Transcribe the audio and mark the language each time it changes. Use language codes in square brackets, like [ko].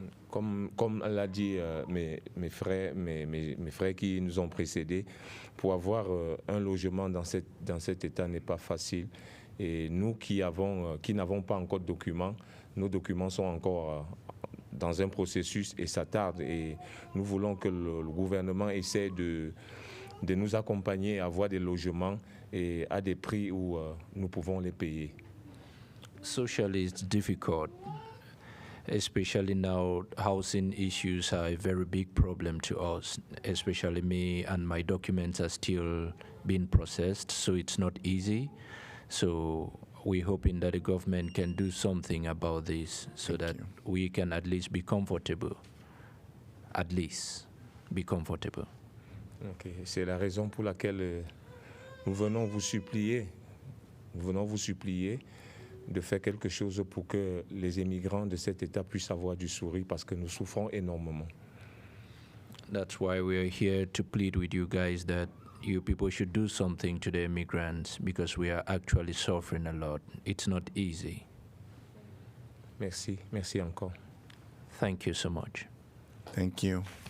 [fr] Comme l'a dit mes frères qui nous ont précédés, pour avoir un logement dans cet état n'est pas facile. Et nous qui n'avons pas encore de documents, nos documents sont encore dans un processus et ça tarde. Et nous voulons que le gouvernement essaie de nous accompagner à avoir des logements et à des prix où nous pouvons les payer. [en] Socially, it's difficult. Especially now, housing issues are a very big problem to us, especially me, and my documents are still being processed, so it's not easy. So we're hoping that the government can do something about this so that we can at least be comfortable. At least be comfortable. Okay. [fr] C'est la raison pour laquelle nous venons vous supplier de faire quelque chose pour que les immigrants de cet État puissent avoir du sourire parce que nous souffrons énormément. [en] That's why we are here to plead with you guys that you people should do something to the immigrants because we are actually suffering a lot. It's not easy. [fr] Merci encore. [en] Thank you so much. Thank you.